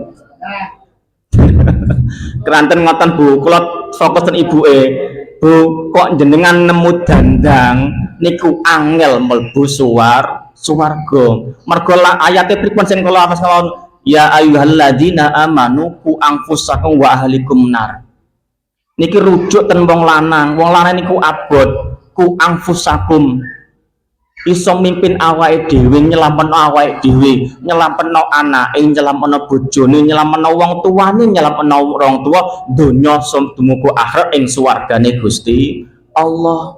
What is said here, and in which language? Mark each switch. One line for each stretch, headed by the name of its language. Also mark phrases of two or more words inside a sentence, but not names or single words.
Javanese: Keranten ngoten, Bu. Kula fokus ten ibuke. Bu, kok jenengan nemu dandang niku angel mlebu swarga. Mergo ayate pripun sing kula hafal kawon?
Arabic: يا أيها الذين آمنوا قوا أنفسكم وأهليكم نار.
Javanese: Niki rujuk ten wong lanang niku abot
Arabic: قوا أنفسكم.
Javanese: Iso mimpin awake dhewe, nyelametno awake dhewe, nyelametno anake, nyelametno bojone, nyelametno wong tuane, nyelametno wong tuwa donya dumugu akhirat ing swargane Gusti Allah.